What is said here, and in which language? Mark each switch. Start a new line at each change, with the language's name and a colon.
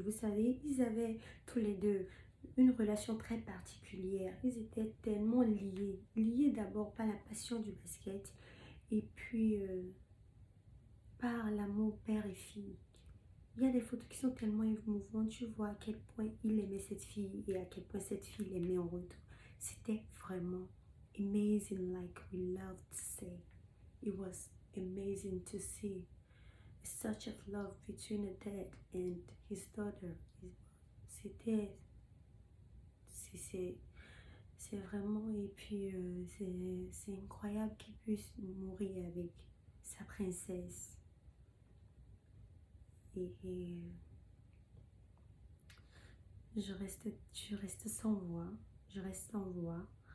French: Vous savez, ils avaient tous les deux une relation très particulière. Ils étaient tellement liés. Liés d'abord par la passion du basket Et puis, par l'amour père et fille. Il y a des photos qui sont tellement émouvantes. Tu vois à quel point il aimait cette fille et à quel point cette fille l'aimait en retour. C'était vraiment
English: amazing, like we love to say. It was amazing to see such of love between a dad and his daughter.
French: C'était, c'est vraiment, et puis c'est incroyable qu'il puisse mourir avec sa princesse. Et je reste sans voix. Je reste sans voix.